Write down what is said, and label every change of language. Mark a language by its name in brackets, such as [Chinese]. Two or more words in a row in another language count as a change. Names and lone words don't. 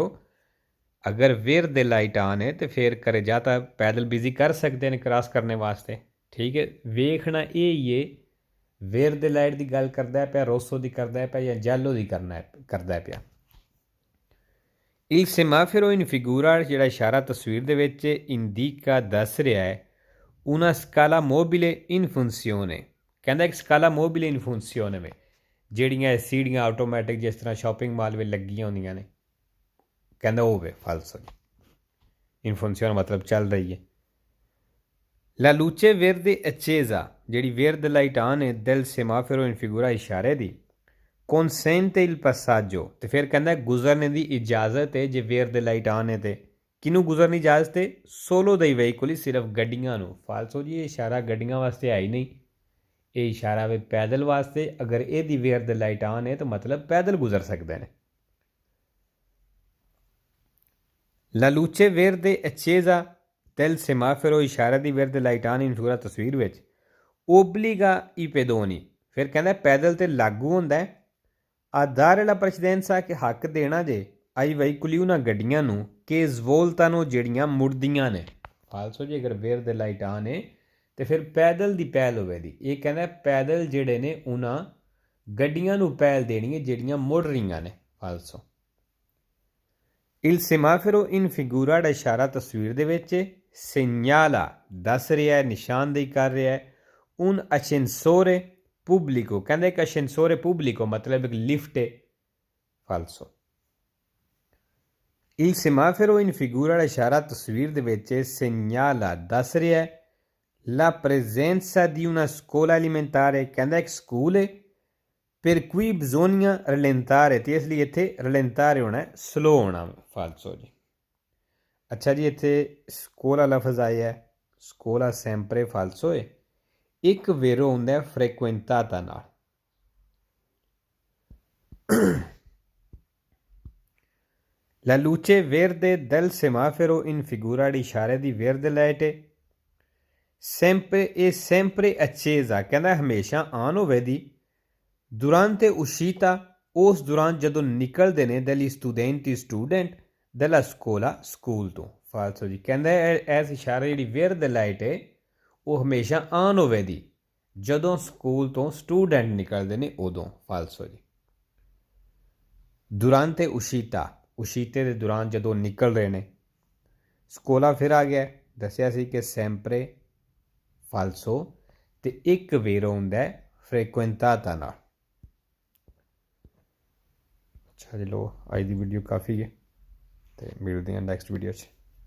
[Punjabi] ਅਗਰ verde [English] light on [Punjabi] ਹੈ ਤੇ ਫਿਰ carreggiata ਪੈਦਲ ਬਿਜ਼ੀ ਕਰ ਸਕਦੇ ਨੇ ਕ੍ਰਾਸ ਕਰਨੇ ਵਾਸਤੇ। ਠੀਕ ਹੈ, ਵੇਖਣਾ ਇਹ ਹੀ ਹੈ verde ਲਾਈਟ ਦੀ ਗੱਲ ਕਰਦਾ ਪਿਆ, ਰੋਸੋ ਦੀ ਕਰਦਾ ਪਿਆ ਜਾਂ ਜੈਲੋ ਦੀ ਕਰਦਾ ਪਿਆ। [Italian] il semaforo in figura [Punjabi] ਜਿਹੜਾ ਇਸ਼ਾਰਾ ਤਸਵੀਰ ਦੇ ਵਿੱਚ ਇੰਡੀਕਾ ਦੱਸ ਰਿਹਾ ਹੈ [Italian] una scala mobile in funzione, [Punjabi] ਕਹਿੰਦਾ ਇੱਕ [Italian] scala mobile in funzione [Punjabi] ਵਿੱਚ ਜਿਹੜੀਆਂ ਸੀੜੀਆਂ ਆਟੋਮੈਟਿਕ ਜਿਸ ਤਰ੍ਹਾਂ [English] shopping mall [Punjabi] ਵਿੱਚ ਲੱਗੀਆਂ ਹੁੰਦੀਆਂ ਨੇ, ਕਹਿੰਦਾ ਹੋਵੇ। ਫਾਲਸੋ [Italian] in funzione [Punjabi] ਮਤਲਬ ਚੱਲ ਰਹੀ ਹੈ। [Italian] La luce verde accesa, [Punjabi] ਜਿਹੜੀ verde [English] light on [Punjabi] ਹੈ [Italian] del semaforo in figura [Punjabi] ਇਸ਼ਾਰੇ ਦੀ [Italian] consente il passaggio, [Punjabi] ਤੇ ਫਿਰ ਕਹਿੰਦਾ ਗੁਜ਼ਰਨੇ ਦੀ ਇਜਾਜ਼ਤ ਹੈ ਜੇ verde [English] light on [Punjabi] ਹੈ ਤੇ ਕਿਹਨੂੰ ਗੁਜ਼ਰਨੀ ਇਜਾਜ਼ਤ ਹੈ? ਸੋਲੋ ਦਾ ਹੀ ਵਹੀਕਲ ਹੀ, ਸਿਰਫ ਗੱਡੀਆਂ ਨੂੰ। ਫਾਲਸੋ ਜੀ, ਇਹ ਇਸ਼ਾਰਾ ਗੱਡੀਆਂ ਵਾਸਤੇ ਹੈ ਹੀ ਨਹੀਂ, ਇਹ ਇਸ਼ਾਰਾ ਵੇ ਪੈਦਲ ਵਾਸਤੇ। ਅਗਰ ਇਹਦੀ verde [English] light on [Punjabi] ਹੈ ਤਾਂ ਮਤਲਬ ਪੈਦਲ ਗੁਜ਼ਰ ਸਕਦੇ ਨੇ। [Italian] La luce verde accesa del semaforo, [Punjabi] ਇਸ਼ਾਰੇ ਦੀ verde [English] light on [Italian] in figura [Punjabi] ਤਸਵੀਰ ਵਿੱਚ [Italian] obbliga i pedoni, [Punjabi] ਫਿਰ ਕਹਿੰਦਾ ਪੈਦਲ ਤੇ ਲਾਗੂ ਹੁੰਦਾ ਹੈ [Italian] a dare la precedenza, [Punjabi] ਕਿ ਹੱਕ ਦੇਣਾ ਜੇ [Italian] ai veicoli, [Punjabi] ਉਹਨਾਂ ਗੱਡੀਆਂ ਨੂੰ ਕਿ svoltano, ਜਿਹੜੀਆਂ ਮੁੜਦੀਆਂ ਨੇ। ਫਾਲਸੋ ਜੀ, ਅਗਰ verde [English] light on [Punjabi] ਹੈ ਤੇ ਫਿਰ ਪੈਦਲ ਦੀ ਪਹਿਲ ਹੋਵੇਗੀ। ਇਹ ਕਹਿੰਦਾ ਪੈਦਲ ਜਿਹੜੇ ਨੇ ਉਹਨਾਂ ਗੱਡੀਆਂ ਨੂੰ ਪਹਿਲ ਦੇਣੀ ਹੈ ਜਿਹੜੀਆਂ ਮੁੜ ਰਹੀਆਂ ਨੇ। ਫਾਲਸੋ [Italian] il semaforo in figura [Punjabi] ਦਾ ਇਸ਼ਾਰਾ ਤਸਵੀਰ ਦੇ ਵਿੱਚ segnala ਦੱਸ ਰਿਹਾ ਹੈ, ਨਿਸ਼ਾਨਦੇਹੀ ਕਰ ਰਿਹਾ ਹੈ [Italian] un ascensore pubblico, [Punjabi] ਕਹਿੰਦਾ ਇੱਕ [Italian] ascensore pubblico [Punjabi] ਮਤਲਬ ਇੱਕ ਲਿਫਟ ਹੈ। ਫਾਲਸੋ [Italian] il semaforo in figura [Punjabi] ਦਾ ਇਸ਼ਾਰਾ ਤਸਵੀਰ ਦੇ ਵਿੱਚ segnala ਦੱਸ ਰਿਹਾ ਹੈ [Italian] la presenza di una scuola alimentare, [Punjabi] ਕਹਿੰਦਾ ਇੱਕ ਸਕੂਲ ਹੈ [Italian] per cui bisogna rallentare, [Punjabi] ਤੇ ਇਸ ਲਈ ਇੱਥੇ rallentare ਹੋਣਾ ਹੈ ਸਲੋ ਹੋਣਾ। ਫਾਲਸੋ ਜੀ। ਅੱਛਾ ਜੀ, ਇੱਥੇ ਸਕੋਲਾ ਲਫ਼ਜ਼ ਆਇਆ ਹੈ, ਸਕੋਲਾ ਸੈਂਪਰੇ। ਫਾਲਸੋ ਹੈ। ਇੱਕ ਵੇਰੋ ਹੁੰਦਾ ਹੈ ਫ੍ਰੈਕੁਐਂਟਾਤਾ ਨਾਲ। [Italian] La luce verde del semaforo in figura di [Punjabi] ਇਸ਼ਾਰੇ ਦੀ verde ਲਾਈਟ ਹੈ [Italian] sempre accesa, [Punjabi] ਕਹਿੰਦਾ ਹਮੇਸ਼ਾ ਆਨ ਹੋਵੇ ਦੀ [Italian] durante uscita, [Punjabi] ਉਸ ਦੌਰਾਨ ਜਦੋਂ ਨਿਕਲਦੇ ਨੇ [Italian] degli studenti, [Punjabi] ਸਟੂਡੈਂਟ [Italian] della scuola, [Punjabi] ਸਕੂਲ ਤੋਂ। ਫਾਲਸੋ ਜੀ, ਕਹਿੰਦਾ ਇਸ ਇਸ਼ਾਰੇ ਜਿਹੜੀ verde ਲਾਈਟ ਹੈ ਉਹ ਹਮੇਸ਼ਾ ਆਨ ਹੋਵੇ ਦੀ ਜਦੋਂ ਸਕੂਲ ਤੋਂ ਸਟੂਡੈਂਟ ਨਿਕਲਦੇ ਨੇ ਉਦੋਂ। ਫਾਲਸੋ ਜੀ। [Italian] durante uscita, [Punjabi] ਉਸ਼ੀਤੇ ਦੇ ਦੌਰਾਨ ਜਦੋਂ ਨਿਕਲ ਰਹੇ ਨੇ। ਸਕੋਲਾ ਫਿਰ ਆ ਗਿਆ, ਦੱਸਿਆ ਸੀ ਕਿ ਸੈਂਪਰੇ। ਫਾਲਸੋ, ਤੇ ਇੱਕ ਵੇਰੋ ਹੁੰਦਾ ਫ੍ਰੈਕੁਐਂਟਾਤਾ ਨਾਲ। ਅੱਛਾ ਜੀ, ਲੋ ਅੱਜ ਦੀ ਵੀਡੀਓ ਕਾਫੀ ਹੈ ਤੇ ਮਿਲਦੇ ਹਾਂ [English] next video [Punjabi] 'ਚ।